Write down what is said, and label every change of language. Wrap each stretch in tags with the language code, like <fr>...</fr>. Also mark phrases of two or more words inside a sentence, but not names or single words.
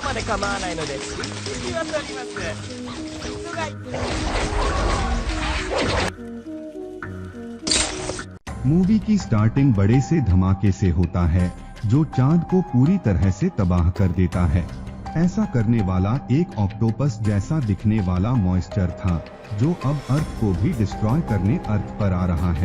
<ja>で構わないので引きは取ります。除外。</ja> <hi>मूवी की स्टार्टिंग बड़े से धमाके से होता है जो चांद को पूरी तरह से तबाह कर देता है। ऐसा करने वाला एक ऑक्टोपस जैसा दिखने वाला मॉइस्चर था जो अब अर्थ को भी डिस्ट्रॉय करने अर्थ पर आ रहा है।</hi>